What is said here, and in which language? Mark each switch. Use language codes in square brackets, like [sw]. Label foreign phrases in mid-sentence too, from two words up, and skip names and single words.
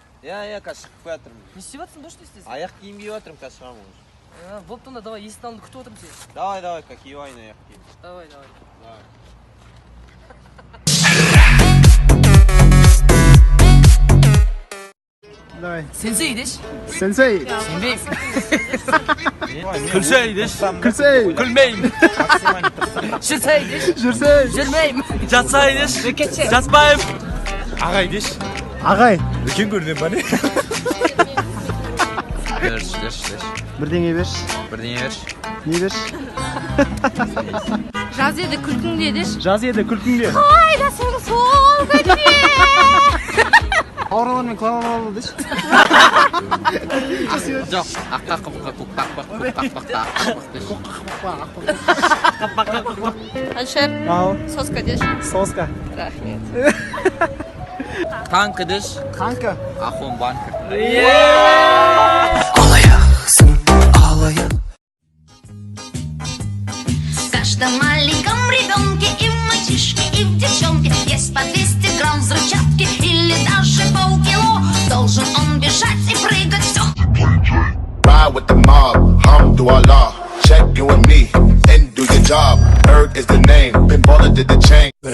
[kk] Қазір шығып жатырмын. Не істеп жатсың, бошта істесің? Аяқ киім киіп жатырмын, қазір шығамын ғой. Болып тұнда, давай, есік алдында күтіп отырмын сені. Давай, киівайын аяқ киім. Давай. Давай. Сенсей деш? Сенсей. Сенбейм. Күлсей деш. Күлмейм. Жүрсей деш? Жүрмейм. Жатсай деш. Жатпайым. Ағай деш. Ағай, үлкен көрінем ба не? Берш. Бірдеңе берш. Не берш? Жаз еді күлкіңде деш? Жаз еді күлкіңде. Қайда сол күнде? Ауралармен клавалалы деш. Жоқ, аққа Әлшер, Ау. соска деш? Соска. Рахмет. Танка деш? Қанка. Ахон банка. Алаяқсың, алаяқ. [ru] В каждом маленьком ребенке и в мальчишке, и в девчонке есть по 200 грамм взрывчатки или даже полкило. Должен он бежать и прыгать, все. [en] Ride with the mob, alhamdulillah. Check you and me, and do your job. Berg is the name, pinballer did the chain.